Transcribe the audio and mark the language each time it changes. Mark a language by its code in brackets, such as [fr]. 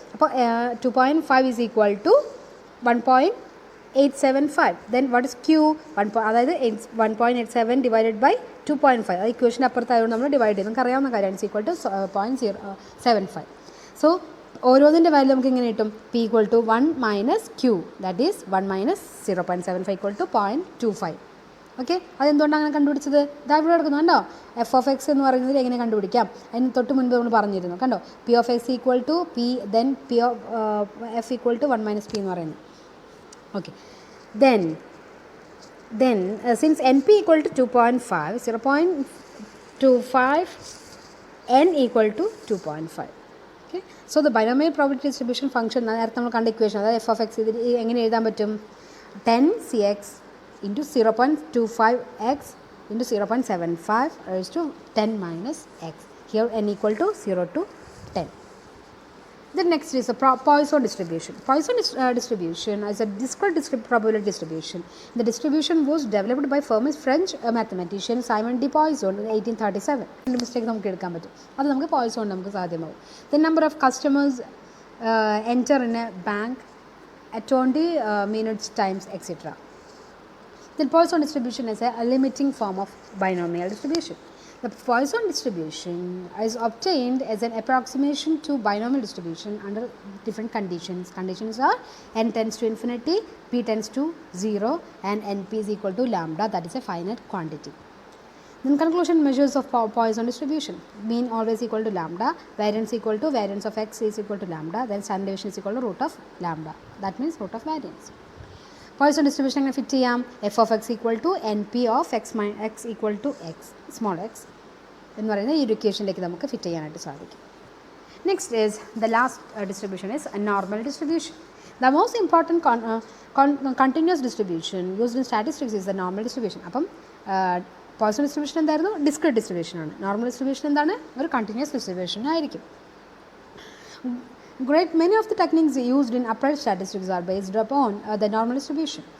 [ml] അപ്പോൾ [en] 2.5 is equal to 1.875. Then what is q? [ml] അതായത് [en] 1.87 divided by 2.5. [ml] അത് ഇക്വേഷൻ അപ്പുറത്തായതുകൊണ്ട് നമ്മൾ ഡിവൈഡ് ചെയ്ത് നമുക്ക് അറിയാവുന്ന കാര്യമാണ്. [en] Is equal to 0.075. [ml] So ഓരോന്നിൻ്റെ value നമുക്ക് ഇങ്ങനെ കിട്ടും. [en] p equal to 1 minus q, that is 1 minus 0.75 equal to 0.25. [ml] Okay, അതെന്തുകൊണ്ടാണ് അങ്ങനെ കണ്ടുപിടിച്ചത്? ഇതാ ഇവിടെ എടുക്കുന്നു കണ്ടോ, എഫ് ഓഫ് എക്സ് എന്ന് പറയുന്നത് എങ്ങനെ കണ്ടുപിടിക്കാം? അതിന് തൊട്ട് മുൻപ് നമ്മൾ പറഞ്ഞിരുന്നു കണ്ടോ, [en] P of X equal to P, then P of F equal to 1 minus p [ml] എന്ന് പറയുന്നത്. Okay, [en] then since np equal to 2.5, 0.25, n equal to 2.5. Okay, so the binomial probability distribution function [ml] നേരത്തെ നമ്മൾ കണ്ട ഇക്വേഷൻ, അതായത് F of X ഇത് എങ്ങനെ എഴുതാൻ പറ്റും? [en] 10cx into 0.25x into 0.75 raised to 10 minus x. Here n equal to 0 to 10. The next is a Poisson distribution. Poisson distribution is a discrete probability distribution. The distribution was developed by famous French mathematician Simon de Poisson in 1837. [ml] Mistake നമുക്ക് എടുക്കാൻ പറ്റും, അത് നമുക്ക് Poisson നമുക്ക് സാധ്യമാവും. [en] The number of customers enter in a bank at 20 minutes times etc. The Poisson distribution is a limiting form of binomial distribution. The Poisson distribution is obtained as an approximation to binomial distribution under different conditions. Conditions are n tends to infinity, p tends to 0 and np is equal to lambda, that is a finite quantity. Then conclusion measures of Poisson distribution. Mean always equal to lambda, variance equal to variance of x is equal to lambda, then standard deviation is equal to root of lambda, that means root of variance. [ml] Poisson distribution എങ്ങനെ fit ചെയ്യാം? F of X equal to N P of X equal to X small X എന്ന് പറയുന്ന ഈ ഇക്വേഷനിലേക്ക് നമുക്ക് fit ചെയ്യാനായിട്ട് സാധിക്കും. [en] Next is the last distribution is normal distribution. The most important continuous distribution used in statistics is the normal distribution. [ml] അപ്പം poison distribution എന്തായിരുന്നു? Discrete distribution ആണ്. Normal distribution എന്താണ്? ഒരു കണ്ടിന്യൂസ് ഡിസ്ട്രിബ്യൂഷൻ ആയിരിക്കും. [en] Many of the techniques used in applied statistics are based upon the normal distribution.